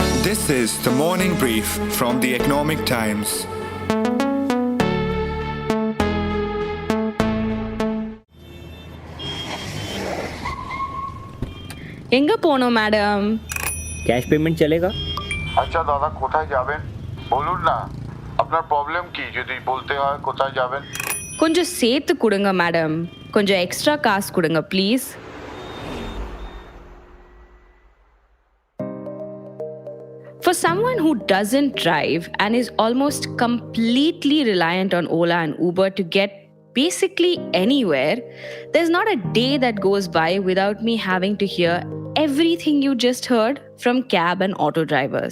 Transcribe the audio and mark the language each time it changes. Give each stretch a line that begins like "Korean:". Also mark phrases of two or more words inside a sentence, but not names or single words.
English: This is the morning brief from the Economic Times.
Tamil: எங்க போணும் மேடம்
English: cash payment চলেগা?
Bangla: আচ্ছা দাদা, কোথায় যাবেন বলুন না, আপনার প্রবলেম কি যদি বলতে হয় কোথায় যাবেন?
Tamil: கொஞ்சம் சேர்த்து கொடுங்க மேடம், கொஞ்சம் எக்ஸ்ட்ரா காசு கொடுங்க ப்ளீஸ்.
English: For someone who doesn't drive and is almost completely reliant on Ola and Uber to get basically anywhere, there's not a day that goes by without me having to hear everything you just heard from cab and auto drivers.